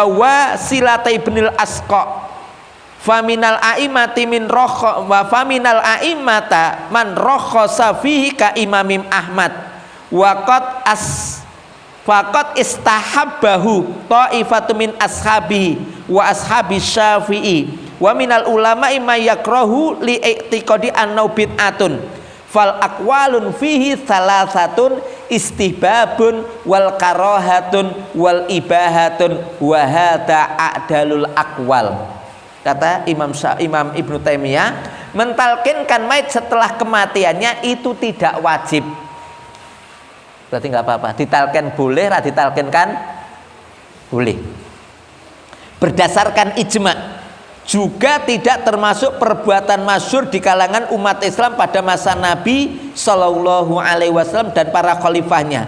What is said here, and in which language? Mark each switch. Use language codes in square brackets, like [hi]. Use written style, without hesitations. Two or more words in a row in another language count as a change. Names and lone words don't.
[ar] واثلة بن الأسقع فمن الأئمة من رخ وفمن الأئمة من رخص فيه كالإمام أحمد وقد فقط استحبه طائفة من أصحاب وأصحاب الشافعي ومن العلماء من يكره لاعتقاد أنه بدعة فالأقوال فيه ثلاثة استحباب والكراهة والإباحة وهذا أعدل الأقوال. [id] Kata Imam Ibnu Taimiyah, mentalkinkan mayit setelah kematiannya itu tidak wajib. Berarti nggak apa-apa. Ditalkin boleh, ditalkinkan boleh. Berdasarkan ijma, juga tidak termasuk perbuatan masyhur di kalangan umat Islam pada masa Nabi [ar] صلى الله عليه وسلم [id] dan para khalifahnya.